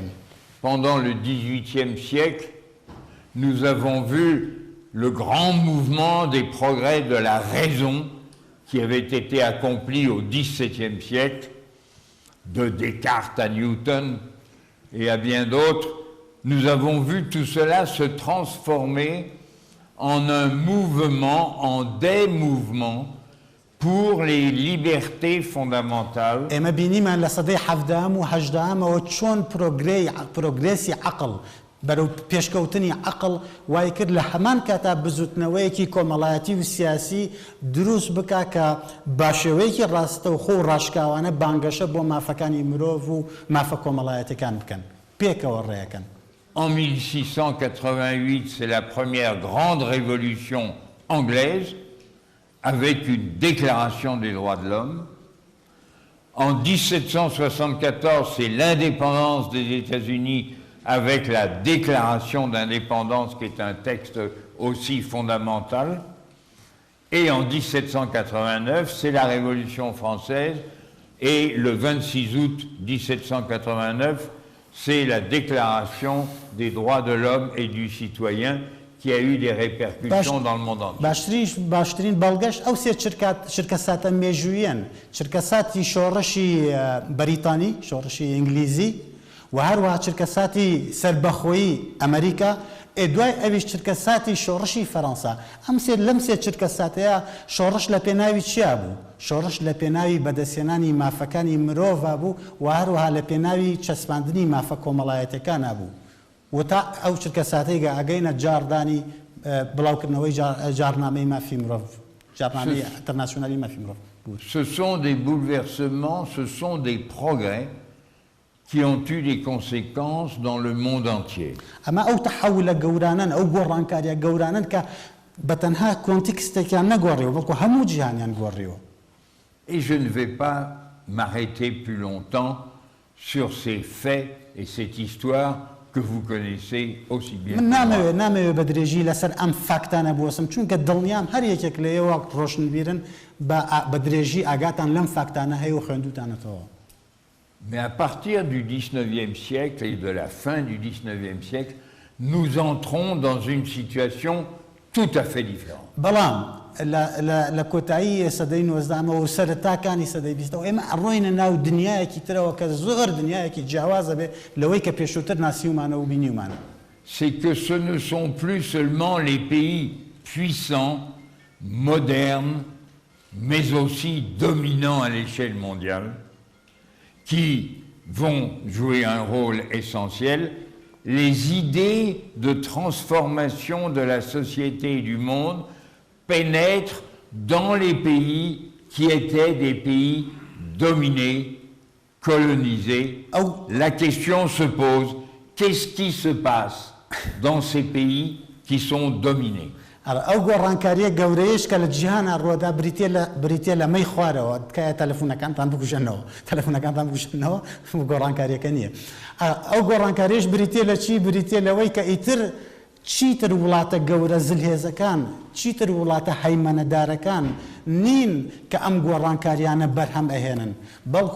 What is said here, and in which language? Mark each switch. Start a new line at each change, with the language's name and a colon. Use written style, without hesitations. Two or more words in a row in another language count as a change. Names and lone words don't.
French: Pendant le XVIIIe siècle, nous avons vu le grand mouvement des progrès de la raison qui avait été accompli au XVIIe siècle, de Descartes à Newton et à bien d'autres. Nous avons vu tout cela se transformer en un mouvement, en des mouvements pour les libertés fondamentales.
Central Kurdish: ئێمە بینیمان لە سەدەی حەڤدەم و هەژدەمەوە چۆن پرۆگرێسی عەقڵ بەرەو پێشکەوتنی عەقڵ وای کرد لە هەمان کاتا بزوتنەوەیەکی کۆمەڵایەتی و سیاسی دروست بکا کە باشێوەیەکی ڕاستە و خۆ ڕاشکاوانە بانگەشە بۆ مافەکانی مرۆڤ و مافە کۆمەڵایەتەکان بکەن پێکەوە ڕێەکەن.
French: En 1688, c'est la première grande révolution anglaise avec une déclaration des droits de l'homme. En 1774, c'est l'indépendance des États-Unis avec la déclaration d'indépendance qui est un texte aussi fondamental. Et en 1789, c'est la Révolution française et le 26 août 1789, c'est la déclaration des droits de l'homme et du citoyen qui a eu des répercussions dans le monde entier.
Central Kurdish: باشترین بەڵگەشت ئەو سێ چرکەساتە مێژوویەن چرکەساتی شۆڕشی بەریتانی شۆڕشی ئینگلیزی و هەروەها چرکەساتی سەربەخۆیی ئەمریکا دوای ئەویش چرکەساتی شۆڕشی فەڕەنسا لەم سێ چرکەساتەیە شۆڕش لە پێناوی چیا بوو شۆڕش لە پێناوی بەدەستێنانی مافەکانی مرۆڤ بوو و هەروەها لە پێناوی چەسپاندنی مافە کۆمەڵایەتەکانە بوو و تا ئەو چرکەساتەی ئەگەینە جاردانی بڵاوکردنەوەی جارنامەی مافی مرۆڤ جارنامەی ئینتەرناسیۆنالی مافی مرۆڤ.
French: Ce sont des bouleversements, ce sont des progrès qui ont eu des conséquences dans le monde entier.
Central Kurdish: ئەمە ئەو تەحەولە گەورانن ئەو گۆڕانکاریە گەورانن کە بەتەنها کۆنتێکستێکیان نەگۆڕیەوە بەڵکو هەموو جیهانیان گۆڕیەوە.
French: Et je ne vais pas m'arrêter plus longtemps sur ces faits et cette histoire que vous connaissez aussi bien que من moi.
Central Kurdish: نامەوێت بە درێژی لەسەر ئەم فاکتانە بوەسم چونکە دڵنیام هەر یەکێک لە ئێوە ڕۆشنبیرن بە درێژی ئاگاتان لەم فاکتانە هەیە و خوێندوتانەتەوە.
French: Mais à partir du 19e siècle et de la fin du 19e siècle, nous entrons dans une situation tout à fait différente.
Central Kurdish: بەڵام لە کۆتایی سەدەی 19 و سەرەتاکانی سەدەی 20 ئێمە ئەڕۆینە ناو دنیایەکی ترەوە کە زۆر دنیایەکی جیاوازە بێ لەوەی کە پێشووتر ناسیومانە و بینیومانە.
French: C'est que ce ne sont plus seulement les pays puissants, modernes, mais aussi dominants à l'échelle mondiale, qui vont jouer un rôle essentiel. Les idées de transformation de la société et du monde pénètrent dans les pays qui étaient des pays dominés, colonisés. La question se pose, qu'est-ce qui se passe dans ces pays qui sont dominés?
Central Kurdish: ئەو گۆڕانکاریە گەورەیەش کە لە جیهانە ڕۆدا بریتێ لە مەی خوارەوە تکایە تەلەفۆنەکانتان بکوژێنەوە گۆڕانکاریەکە نییە. ئەو گۆڕانکاریش بریتێ لە چی؟ بریتێ لەوەی کە ئیتر چیتر وڵاتە گەورە زلهێزەکان، چیتر وڵاتە هەیمەنەدارەکان نین کە ئەم گۆڕانکاریانە بەرهەم ئەهێنن، بەڵکو